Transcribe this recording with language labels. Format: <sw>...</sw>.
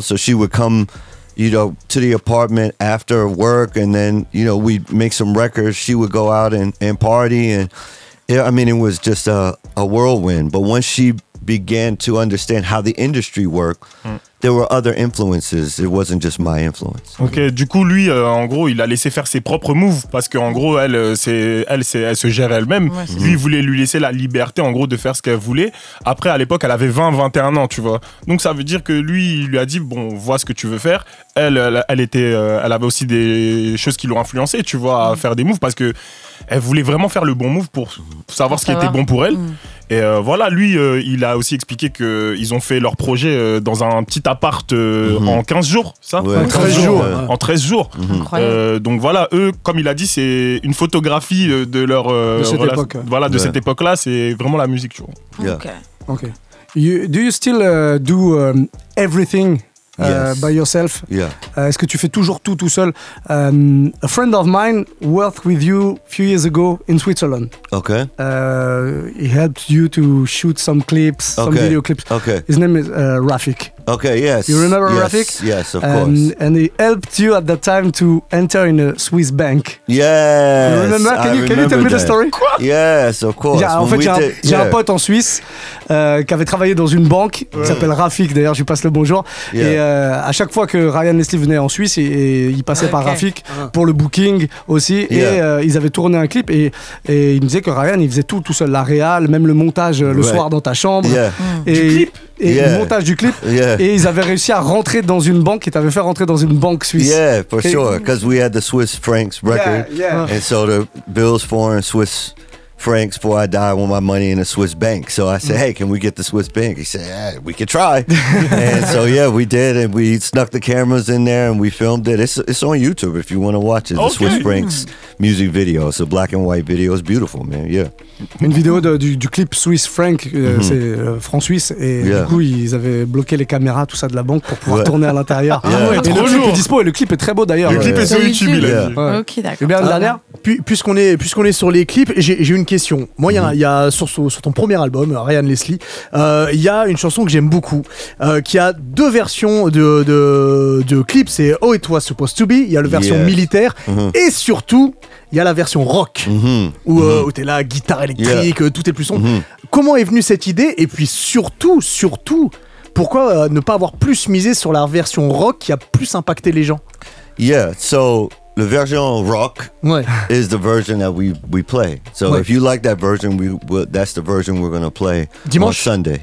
<en>So she would come, you know, to the apartment after work and then, you know, we'd make some records. She would go out and party and... Yeah, I mean, it was just a whirlwind. But once she began to understand how the industry worked, there were other influences. It wasn't just my influence.</en> <fr>Ok, du coup, lui, en gros, il a laissé faire ses propres moves parce qu'en gros, elle se gère elle-même. Ouais, lui, il voulait lui laisser la liberté, en gros, de faire ce qu'elle voulait. Après, à l'époque, elle avait 21 ans, tu vois. Donc, ça veut dire que lui, il lui a dit, bon, vois ce que tu veux faire. Elle avait aussi des choses qui l'ont influencé, tu vois, à faire des moves parce que elle voulait vraiment faire le bon move pour savoir ce qui était bon pour elle. Et voilà, lui, il a aussi expliqué qu'ils ont fait leur projet dans un petit appart en 15 jours, ça? Ouais, en 13 jours. En 13 jours. Donc voilà, eux, comme il a dit, c'est une photographie de leur cette époque-là. C'est vraiment la musique, tu vois.</fr> <en>Okay. Do you still do everything by yourself? Yeah. Est-ce que tu fais toujours tout seul? A friend of mine worked with you a few years ago in Switzerland. Okay. He helped you to shoot some clips, some video clips. Okay. His name is Rafik. Okay, yes. You remember yes, Rafik? Yes, of course. And he helped you at that time to enter in a Swiss bank. Yes. You remember? Can you tell me the story? Yes, of course.</en> <fr>En fait, j'ai un pote en Suisse qui avait travaillé dans une banque qui s'appelle Rafik, d'ailleurs, je lui passe le bonjour. Et à chaque fois que Ryan Leslie venait en Suisse, il passait par Rafik pour le booking aussi. Et ils avaient tourné un clip et il me disait que Ryan, il faisait tout seul, la réal, même le montage le soir dans ta chambre. Et le montage du clip. Et ils avaient réussi à rentrer dans une banque, ils t'avaient fait rentrer dans une banque suisse.</fr> <en>Yeah, for sure, because we had the Swiss francs record. And so the bills foreign Swiss francs before I died, I want my money in a Swiss bank. So I said, hey, can we get the Swiss bank? He said, yeah, we could try. And so, yeah, we did. And we snuck the cameras in there and we filmed it. It's on YouTube if you want to watch it. The Swiss francs music video. It's a black and white video. It's beautiful, man. Yeah.</en> <fr>Une vidéo du clip Swiss franc, c'est franc suisse. Et du coup, ils avaient bloqué les caméras, tout ça de la banque pour pouvoir tourner à l'intérieur. Et le clip est dispo et le clip est très beau d'ailleurs. Le clip est sur YouTube, il a dit. Ok, d'accord. Et bien, une dernière. Puisqu'on est sur les clips, j'ai une question. Moi, il y a sur ton premier album, Ryan Leslie, il y a une chanson que j'aime beaucoup, qui a deux versions de clips. C'est Oh It Was Supposed to Be. Il y a la version militaire et surtout il y a la version rock où t'es là, guitare électrique, tout est plus sombre. Comment est venue cette idée? Et puis surtout, pourquoi ne pas avoir plus misé sur la version rock qui a plus impacté les gens?</fr> <en>Yeah, so the version rock is the version that we play. So if you like that version, that's the version we're gonna play on Sunday.</en>